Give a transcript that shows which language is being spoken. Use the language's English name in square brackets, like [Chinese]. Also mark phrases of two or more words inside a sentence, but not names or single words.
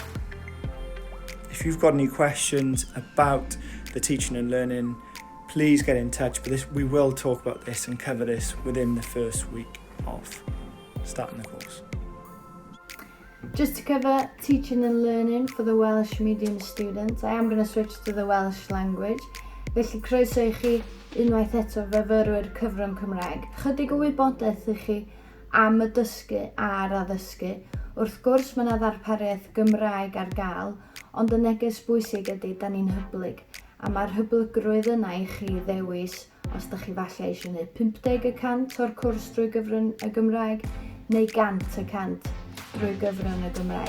[English] If you've got any questions about the teaching and learning, please get in touch. But we will talk about this and cover this within the first week of starting the course. Just to cover teaching and learning for the Welsh medium students, I am going to switch to the Welsh language. [Welsh] Felly croeso I chi unwaith eto fyfyrwyr cyfrwng Cymraeg. Chydig o wybodaeth I chi am y dysgu a'r addysgu. Wrth gwrs mae yna ddarpariaeth Gymraeg ar gael, ond y neges bwysig ydy da ni'n hyblyg. A mae'r hyblygrwydd yna I chi ddewis os da chi falle eisiau gwneud 50% o'r cwrs drwy gyfrwng y Gymraeg neu 100% drwy gyfrwng y Gymraeg.